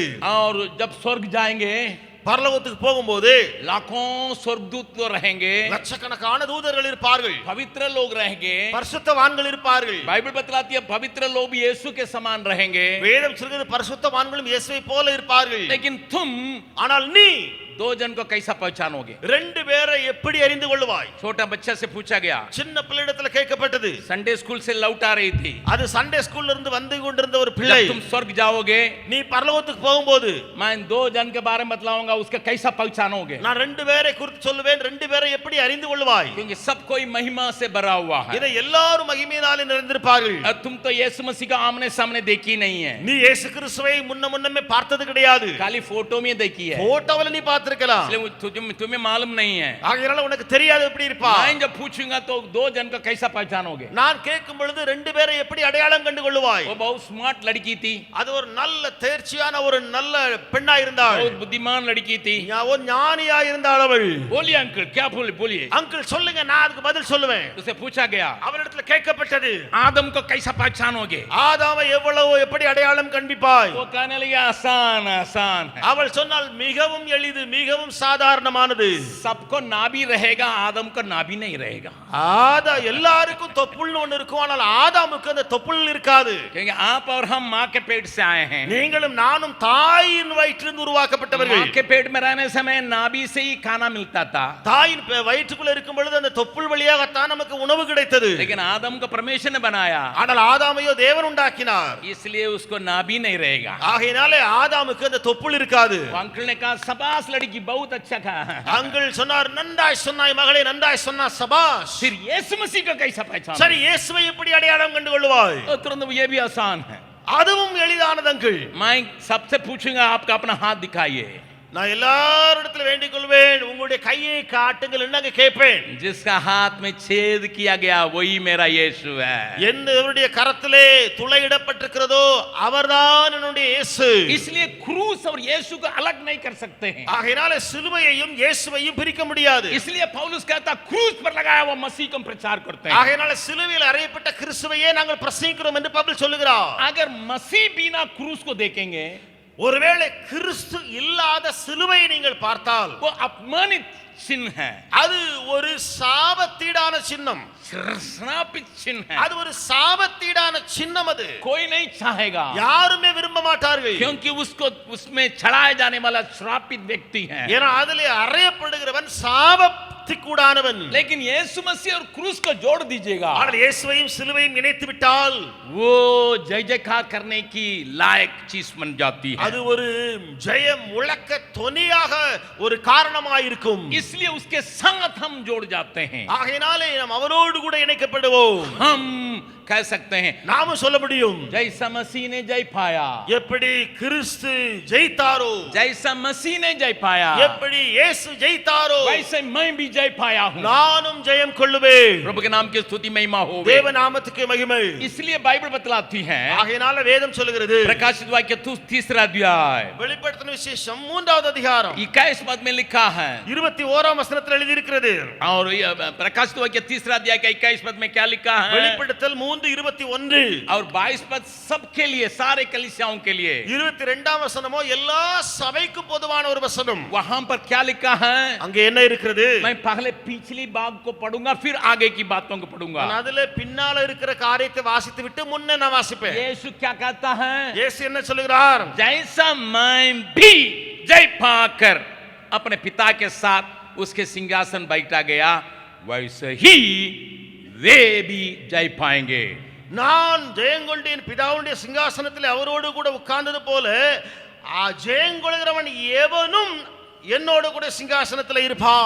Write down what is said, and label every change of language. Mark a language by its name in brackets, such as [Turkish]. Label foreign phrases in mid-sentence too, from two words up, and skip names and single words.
[Hindi] और जब स्वर्ग जाएंगे [Tamil] பரலோகத்துக்கு போகும்போது [Hindi] लाखों स्वर्गदूत तो रहेंगे, [Tamil] லட்சக்கணக்கான தூதர்கள் இருப்பார்கள், [Hindi] पवित्र लोग रहेंगे। [Tamil] பரிசுத்தவான்கள் இருப்பார்கள். [Hindi] बाइबल बतलाती है पवित्र लोग यीशु के समान रहेंगे। [Tamil] வேதம் சொல்கிறது பரிசுத்தவான்களும் இயேசுவை போல இருப்பார்கள். [Hindi] लेकिन तुम [Tamil] ஆனால் நீ [Hindi] 2 जन को कैसा पहचानोगे? [Tamil] ரெண்டு பேரை எப்படி அறிந்து கொள்வாய்? [Hindi] छोटा बच्चा से पूछा गया, [Tamil] சின்ன பிள்ளை இடத்துல கேட்கப்பட்டது. [Hindi] संडे स्कूल से लौट आ रही थी, [Tamil] அது சண்டே ஸ்கூல்ல இருந்து வந்து கொண்டிருந்த ஒரு பிள்ளை, [Hindi] जब तुम स्वर्ग जाओगे [Tamil] நீ பரலோகத்துக்கு போகும்போது [Hindi] मैं 2 जन के बारे में बतलाऊंगा, उसका कैसा पहचानोगे? [Tamil] நான் ரெண்டு பேரை குறித்து சொல்லுவேன், ரெண்டு பேரை எப்படி அறிந்து கொள்வாய்? [Hindi] क्योंकि सब कोई महिमा से भरा हुआ है, [Tamil] இதை எல்லாரும் மகிமையினாலே நிறைந்திருப்பார்கள். [Hindi] और तुम तो यीशु मसीह का आमने सामने देखी नहीं है, [Tamil] நீ இயேசு கிறிஸ்துவை முன்னமே பார்த்தது கிடையாது. [Hindi] खाली फोटो में देखी है, [Tamil] போட்டோவில் நீ பார்த்திருக்கலாம். [Hindi] इसलिए तुम्हें मालूम नहीं है। [Tamil] ஆகையால உனக்கு தெரியாது எப்படி இருப்பாய். [Hindi] मैं जब पूछूंगा तो 2 जन का कैसा पहचानोगे? [Tamil] நான் கேட்கும் பொழுது ரெண்டு பேரை எப்படி அடையாளம் கண்டு கொள்வாய்? [Hindi] वो बहुत स्मार्ट लड़की थी, [Tamil] அது ஒரு நல்ல தேர்ச்சியான ஒரு நல்ல பெண்ணா இருந்தாள், [Hindi] बहुत बुद्धिमान लड़की थी। [Tamil] ஒரு ஞானியா இருந்தாள் அவள். [Hindi] बोलिए अंकल, क्या बोलिए? [Tamil] அங்கிள் சொல்லுங்க, நான் அதுக்கு பதில் சொல்லுவேன். [Hindi] उसे पूछा गया, [Tamil] அவரிடத்துல கேட்கப்பட்டது, [Hindi] आदम को कैसा पहचानोगे? [Tamil] ஆதாமை எவ்வளவு எப்படி அடையாளம் காண்பிப்பாய்? [Hindi] वो कहने लगी आसान आसान है। [Tamil] அவள் சொன்னால் மிகவும் எளிது, மிகவும் சாதாரணமானது. [Hindi] सबको नाभि रहेगा, आदम को नाभि नहीं रहेगा, [Tamil] எல்லாருக்கும் தொப்புள்னு ஒன்னு இருக்கும், ஆனால் ஆதாமுக்கு அந்த தொப்புள் இருக்காது. [Hindi] क्योंकि आप और हम माँ के पेट से आए हैं। [Tamil] நீங்களும் நானும் தாயின் வயிற்றிலிருந்து உருவாக்கப்பட்டவர்கள். [Hindi] माँ के पेट में रहने समय नाभि से ही खाना मिलता था, [Tamil] தாயின் வயிற்றுக்குள்ள இருக்கும் பொழுது அந்த தொப்புள் வழியாகத்தான் நமக்கு உணவு கிடைத்தது. [Hindi] लेकिन आदम को परमेश्वर ने बनाया, [Tamil] ஆனால் ஆதாமையோ தேவன் உண்டாக்கினார், [Hindi] इसलिए उसको नाभि नहीं रहेगा। [Tamil] ஆகையினாலே ஆதாமுக்கு அந்த தொப்புள் இருக்காது. [Hindi] अंकल ने कहा शाबाश लड़की, बहुत अच्छा कहा। [Tamil] அங்கிள் சொன்னார், நன்றாய் சொன்னாய் மகளே, நன்றாய் சொன்னா, சபாஷ். [Hindi] फिर यीशु मसीह का कैसा पहचान? [Tamil] சரி, இயேசுவை எப்படி அடையாளம் கண்டு கொள்வாய்? [Hindi] तुरंत ये भी आसान है। [Tamil] அதுவும் எளிதானது அங்கிள். [Hindi] मैं सबसे पूछूंगा, आपका अपना हाथ दिखाइए। [Tamil] நான் எல்லாரிடத்துல வேண்டிக் கொள்வேன், உங்களுடைய உங்களுடைய கையை காட்டுங்கள் என்று கேட்பேன். [Hindi] जिसका हाथ में छेद किया गया वही मेरा यीशु है. [Tamil] என்னுடைய கரத்திலே துளையிடப்பட்டிருக்கிறதோ அவர்தான் என்னுடைய இயேசு. [Hindi] इसलिए क्रूस और यीशु को अलग नहीं कर सकते हैं. [Tamil] ஆகையால சிலுவையையும் இயேசுவையும் பிரிக்க முடியாது. [Hindi] इसलिए पौलुस कहता क्रूस पर लगाया हुआ मसीह को हम प्रचार करते हैं. [Tamil] ஆகையால சிலுவையில் அறையப்பட்ட கிறிஸ்துவையே நாங்கள் பிரசங்கிக்கிறோம் என்று பவுல் சொல்லுகிறார். [Hindi] अगर मसीह बिना क्रूस को देखेंगे, [Tamil] ஒருவேளை கிறிஸ்து இல்லாத சிலுவையை நீங்கள் பார்த்தால் [Hindi] वो अपमानित चिन्ह है, [Tamil] அது ஒரு சாபத்தீடான சின்னம். [Hindi] श्रापित चिन्ह है. [Tamil] அது ஒரு சாபத்தீடான சின்னம். அது [Hindi] कोई नहीं चाहेगा, [Tamil] யாருமே விரும்ப மாட்டார்கள். [Hindi] क्योंकि उसको उसमें चढ़ाए जाने वाला श्रापित व्यक्ति है. [Tamil] ஏன்னா அதிலே அறையப்படுகிறவன் சாபத்திற்குடானவன். [Hindi] लेकिन यीशु मसीह और क्रूस को जोड़ दीजिएगा, [Tamil] ஆனால் இயேசுவையும் சிலுவையும் இணைத்து விட்டால் [Hindi] वो जय जयकार करने की लायक चीज बन जाती है. [Tamil] அது ஒரு ஜெயம் முழக்க தொனியாக ஒரு காரணமாக இருக்கும். [Hindi] इसलिए उसके साथ हम जोड़ जाते हैं. [Tamil] ஆகையினாலே நாம் அவரோடு கூட இணைக்கப்படுவோம். [Hindi] हम कह सकते हैं [Tamil] நாம சொல்ல முடியும், [Hindi] जैसा मसीह ने जय पाया, [Tamil] எப்படி கிறிஸ்து ஜெயித்தாரோ, [Hindi] जैसा मसीह ने जय पाया, [Tamil] எப்படி இயேசு ஜெயித்தாரோ, [Hindi] वैसे मैं भी जय पाया हूं. [Tamil] நானும் ஜெயம் கொள்ளுவேன். [Hindi] प्रभु के नाम की स्तुति महिमा हो. [Tamil] தேவ நாமத்துக்கு மகிமை. [Hindi] इसलिए बाइबल बतलाती है, [Tamil] ஆகையினால வேதம் சொல்லுகிறது, [Hindi] प्रकाशित वाक्य 3 अध्याय [Tamil] வெளிப்படுத்தின விசேஷம் 3வது அதிகாரம் [Hindi] 21 पद में लिखा है, [Tamil] 21ஆம் வசனத்தில் எழுதி இருக்கிறது. [Hindi] और प्रकाशित वाक्य 3 अध्याय का 21 पद में क्या लिखा है? [Tamil] வெளிப்படுத்தல் 3:21. [Hindi] और 22 पद सबके लिए, सारे कलीसियाओं के लिए. [Tamil] 22ஆம் வசனமோ எல்லா சபைக்கும் பொதுவான ஒரு வசனம். [Hindi] वहां पर क्या लिखा है? [Tamil] அங்கே என்ன இருக்கிறது? [Hindi] मैं पहले पिछली बात को पढ़ूंगा, फिर आगे की बातों को पढ़ूंगा. [Tamil] நான் அதிலே பின்னால இருக்கிற காரியத்தை வாசித்து விட்டு முன்னே நான் வாசிப்பேன். [Hindi] यीशु क्या कहता है? [Tamil] இயேசு என்ன சொல்கிறார்? [Hindi] जैसा मैं भी जय पाकर अपने पिता के साथ उसके सिंहासन बैठा गया, वैसे ही वे भी जय पाएंगे. [Tamil] நான் ஜெயங்கொண்டு என் பிதாவுடைய சிங்காசனத்தில் அவரோடு கூட உட்கார்ந்தது போல ஜெயங்கொள்கிறவன் எவனும் என்னோடு கூட சிங்காசனத்தில் இருப்பான்.